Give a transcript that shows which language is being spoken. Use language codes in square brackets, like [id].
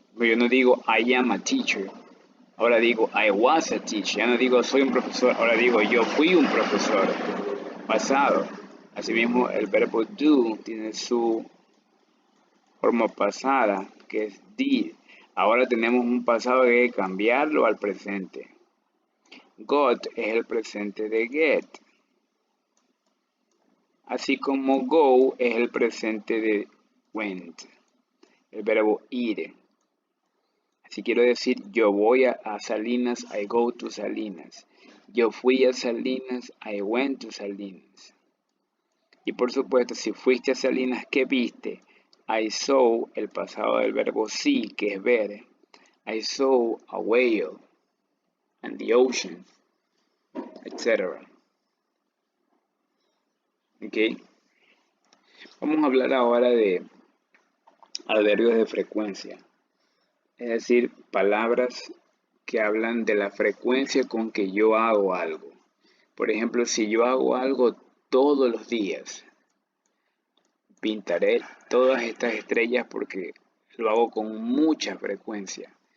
[es] Pero yo no digo [en] I am a teacher. [es] Ahora digo [en] I was a teacher. [es] Ya no digo soy un profesor. Ahora digo yo fui un profesor. Pasado. Asimismo, el verbo do tiene su forma pasada, que es did. Ahora tenemos un pasado que hay que cambiarlo al presente. Got es el presente de get. Así como go es el presente de went. El verbo ir. Si quiero decir yo voy a Salinas, [en] I go to Salinas. [es] Yo fui a Salinas, [en] I went to Salinas. [es] Y por supuesto, si fuiste a Salinas, ¿qué viste? [en] I saw, [es] el pasado del verbo see, que es ver. [en] I saw a whale and the ocean, etc. [es] ¿Ok? Vamos a hablar ahora de adverbios de frecuencia. Es decir, palabras que hablan de la frecuencia con que yo hago algo. Por ejemplo, si yo hago algo todos los días, pintaré todas estas estrellas porque lo hago con mucha frecuencia.